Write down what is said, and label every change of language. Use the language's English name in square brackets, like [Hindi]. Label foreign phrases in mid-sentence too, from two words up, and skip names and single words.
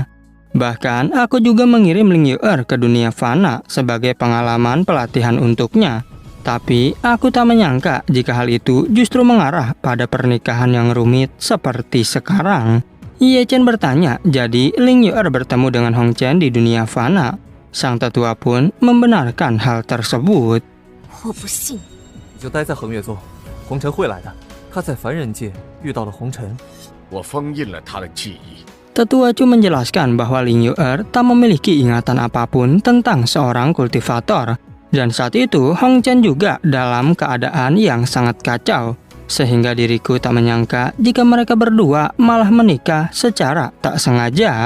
[Indonesian] Bahkan aku juga mengirim Ling Yu'er ke dunia fana sebagai pengalaman pelatihan untuknya. Tapi aku tak menyangka jika hal itu justru mengarah pada pernikahan yang rumit seperti sekarang. Ye Chen bertanya, jadi Ling Yu'er bertemu dengan Hong Chen di dunia fana. Sang tetua pun membenarkan hal tersebut. [Chinese] 我不信。你就待在恒月宗，红尘会来的。他在凡人界遇到了红尘，我封印了他的记忆。 [Indonesian] Tetua Chu menjelaskan bahwa Ling Yu'er tak memiliki ingatan apapun tentang seorang kultivator. Dan saat itu Hong Chen juga dalam keadaan yang sangat kacau, sehingga diriku tak menyangka jika mereka berdua malah menikah secara tak sengaja.